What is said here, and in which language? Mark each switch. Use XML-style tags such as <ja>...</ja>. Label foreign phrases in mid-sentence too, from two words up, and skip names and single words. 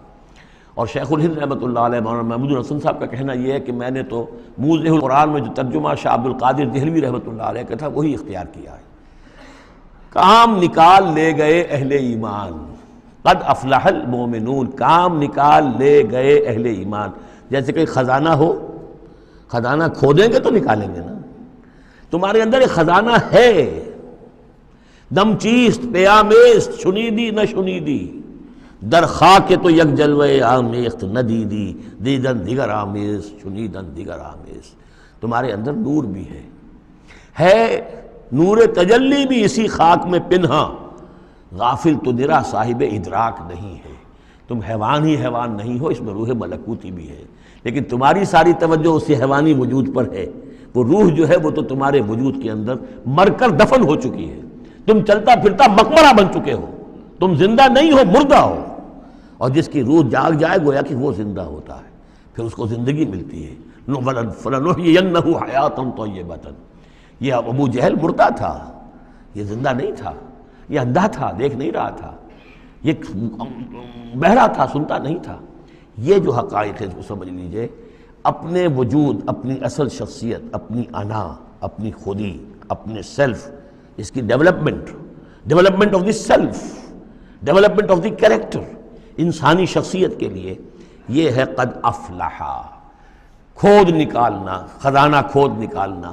<ur>اور شیخ الہند</ur> <ar>رحمۃ اللہ علیہ</ar> <ur>مولانا محمود الحسن صاحب کا کہنا یہ ہے کہ میں نے تو موضح القرآن میں جو ترجمہ شاہ عبد القادر دہلوی</ur> <ar>رحمۃ اللہ علیہ</ar> <ur>کا تھا وہی اختیار کیا ہے۔ کام نکال لے گئے اہل ایمان،</ur> <ar>قد افلح المومنون،</ar> <ur>کام نکال لے گئے اہل ایمان۔ جیسے کہ خزانہ ہو، خزانہ کھودیں گے تو نکالیں گے نا، تمہارے اندر ایک خزانہ ہے،</ur> <fa>دم چیست پیامیست شنیدی نہ شنیدی، در خاک تو یک جلوے آمیخت نہ دیدی، دیدن دیگر آمیز شنیدن دیگر آمیز۔</fa> <ur>تمہارے اندر نور بھی ہے نور تجلی بھی اسی خاک میں پنہاں، غافل تو نرا صاحب ادراک نہیں ہے۔ تم حیوان ہی حیوان نہیں ہو، اس میں روح ملکوتی بھی ہے، لیکن تمہاری ساری توجہ اسی حیوانی وجود پر ہے۔ وہ روح جو ہے وہ تو تمہارے وجود کے اندر مر کر دفن ہو چکی ہے، تم چلتا پھرتا مقبرہ بن چکے ہو، تم زندہ نہیں ہو، مردہ ہو۔ اور جس کی روح جاگ جائے گویا کہ وہ زندہ ہوتا ہے، پھر اس کو زندگی ملتی ہے۔</ur> <ar>فَلَنُحْيِيَنَّهُ حَيَاةً طَيِّبَةً۔</ar> <ur>یہ ابو جہل مردہ تھا، یہ زندہ نہیں تھا، یہ اندھا تھا، دیکھ نہیں رہا تھا، یہ بہرا تھا، سنتا نہیں تھا۔ یہ جو حقائق ہے اس کو سمجھ لیجئے، اپنے وجود، اپنی اصل شخصیت، اپنی انا، اپنی خودی، اپنے سیلف، اس کی</ur> <en>development of the self, development of the character,</en> <ur>انسانی شخصیت کے لیے یہ ہے</ur> <ar>قد افلحا،</ar> <ur>کھود نکالنا، خزانہ کھود نکالنا۔</ur>